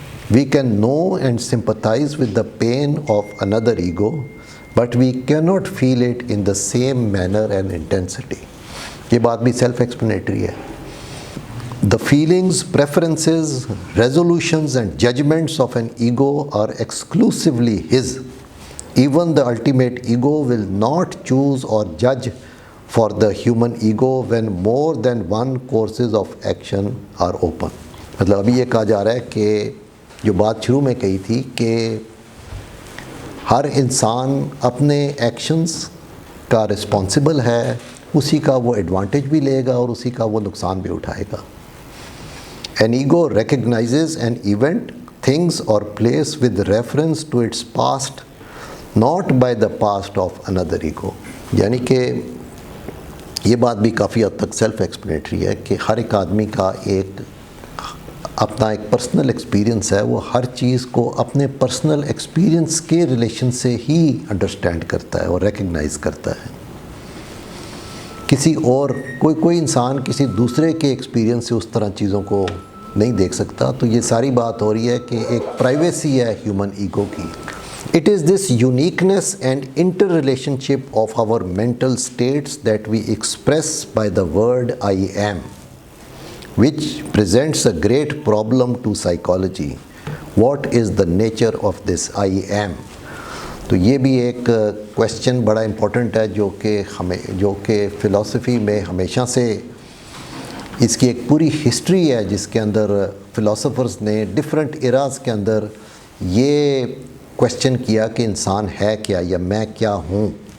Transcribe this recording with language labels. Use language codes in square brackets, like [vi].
[en] We can know and sympathize with the pain of another ego, but we cannot feel it in the same manner and intensity. [ur] یہ بات بھی self explanatory ہے. [en] The feelings, preferences, resolutions and judgments of an ego are exclusively his. Even the ultimate ego will not choose or judge for the human ego when more than one courses of action are open. [ur] مطلب ابھی یہ کہا جا رہا ہے کہ جو بات شروع میں کہی تھی کہ ہر انسان اپنے ایکشنز کا رسپانسبل ہے، اسی کا وہ ایڈوانٹیج بھی لے گا اور اسی کا وہ نقصان بھی اٹھائے گا. [en] An ego recognizes an event, things or place with reference to its past, not by the past of another ego. [ur] یعنی کہ یہ بات بھی کافی حد تک سیلف ایکسپلینیٹری ہے کہ ہر ایک آدمی کا ایک اپنا ایک پرسنل ایکسپیرئنس ہے، وہ ہر چیز کو اپنے پرسنل ایکسپیرئنس کے ریلیشن سے ہی انڈرسٹینڈ کرتا ہے اور ریکگنائز کرتا ہے. کسی اور کوئی انسان کسی دوسرے کے ایکسپیرئنس سے اس طرح چیزوں کو نہیں دیکھ سکتا. تو یہ ساری بات ہو رہی ہے کہ ایک پرائیویسی ہے ہیومن ایگو کی. [en] It is this uniqueness and interrelationship of our mental states that we express by the word I am, which presents a great problem to psychology. What is the nature of this I am? [ur] تو یہ بھی ایک question بڑا important ہے جو کہ فلسفی میں ہمیشہ سے اس کی ایک پوری ہسٹری ہے جس کے اندر فلاسفرز نے ڈفرینٹ ایراز کے اندر یہ کویسچن کیا کہ انسان ہے کیا یا میں کیا ہوں.